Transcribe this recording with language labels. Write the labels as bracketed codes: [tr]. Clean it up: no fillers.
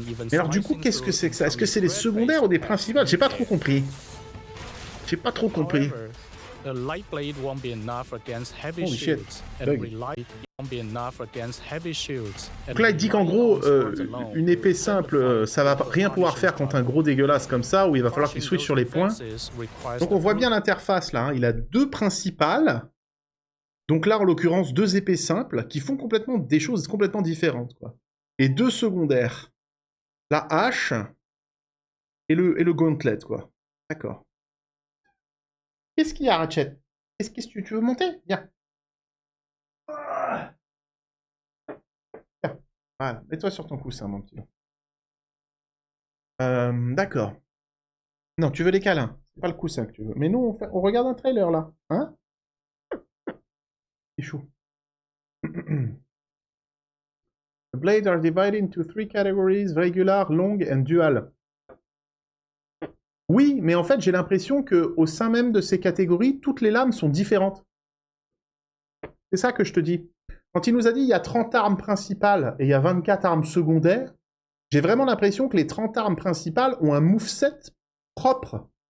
[fr] Mais alors du coup qu'est-ce que c'est que ça? Est-ce que c'est des secondaires ou des principales? J'ai pas trop compris. J'ai pas trop compris. [en] The light blade won't be enough against heavy Holy shit. shields, and relight won't be enough against heavy shields. [fr] Donc là, il dit qu'en gros, une épée simple, ça va rien pouvoir faire contre un gros dégueulasse comme ça, où il va falloir qu'il switch sur les points. Donc on voit bien l'interface là, hein. Il a deux principales. Donc là, en l'occurrence, deux épées simples qui font complètement des choses complètement différentes, quoi. Et deux secondaires. La hache et le gauntlet, quoi. D'accord. Qu'est-ce qu'il y a, Ratchet? Qu'est-ce que tu veux monter? Viens. Viens. Voilà, mets-toi sur ton coussin, mon petit. D'accord. Non, tu veux les câlins. C'est pas le coussin que tu veux. Mais nous, on regarde un trailer, là. Hein? C'est chou. [en] The blades are divided into 3 categories, regular, long and dual. [fr] Oui, mais en fait, j'ai l'impression qu'au sein même de ces catégories, toutes les lames sont différentes. C'est ça que je te dis. Quand il nous a dit il y a 30 armes principales et il y a 24 armes secondaires, j'ai vraiment l'impression que les 30 armes principales ont un moveset propre.